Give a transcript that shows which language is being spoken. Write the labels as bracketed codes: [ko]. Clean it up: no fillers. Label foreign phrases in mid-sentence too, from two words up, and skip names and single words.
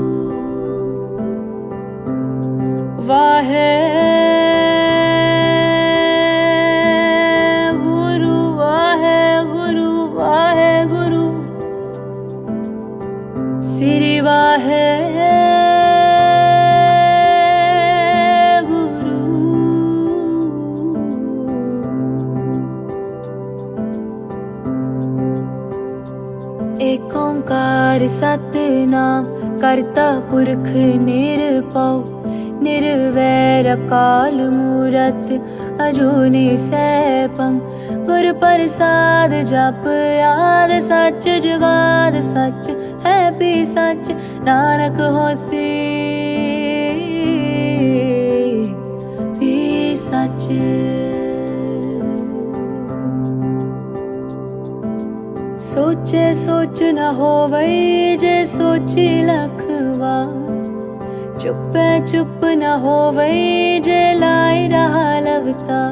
[pa] ਵਾਹਿ ਗੁਰੂ, ਵਾਹਿ ਗੁਰੂ, ਵਾਹਿ ਗੁਰੂ, ਸਿਰਿ ਵਾਹਿ ਗੁਰੂ। ਇਕ ਓਅੰਕਾਰ ਸਤਿਨਾਮੁ ਕਰਤਾ ਪੁਰਖੁ ਨਿਰਭਉ, ਨਿਰਵੈਰੁ ਅਕਾਲ ਮੂਰਤਿ ਅਜੂਨੀ ਸੈਭੰ। ਗੁਰ ਪ੍ਰਸਾਦਿ ਜਪੁ ਆਦਿ ਸਚੁ ਜੁਗਾਦਿ ਸਚੁ ਹੈ ਭੀ ਸਚੁ, ਨਾਨਕ ਹੋਸੀ ਭੀ ਸਚੁ। ਸੋਚੈ ਸੋਚਿ ਨ ਹੋਵਈ ਜੇ ਸੋਚੀ ਲਖ ਵਾਰ, ਚੁਪੈ ਚੁਪ ਨ ਹੋਵਈ ਜੇ ਲਾਇ ਰਹਾ ਲਿਵਤਾਰ।